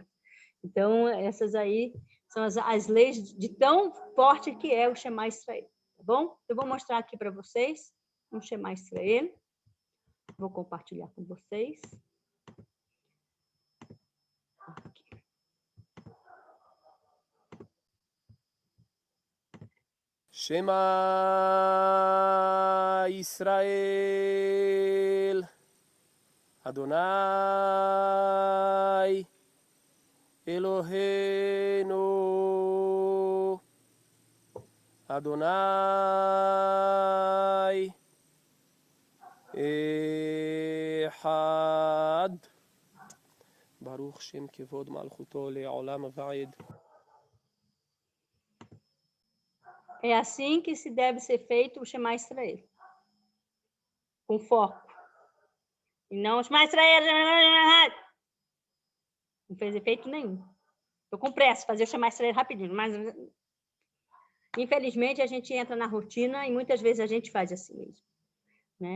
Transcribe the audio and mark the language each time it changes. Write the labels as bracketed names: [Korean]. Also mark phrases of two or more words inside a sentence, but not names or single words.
[Portuguese] Então, essas aí são as leis de tão forte que é o Shema Israel, tá bom? Eu vou mostrar aqui para vocês um Shema Israel. Vou compartilhar com vocês. Aqui. [Hebrew] שמע ישראל אדוני אלוהינו אדוני אחד ברוך שם כבוד מלכותו לעולם ועד. [Portuguese] É assim que se deve ser feito o Shema Israel. Com foco. E não o Shema Israel. Não fez efeito nenhum. Estou com pressa, fazer o Shema Israel rapidinho, mas infelizmente a gente entra na rotina e muitas vezes a gente faz assim mesmo, né?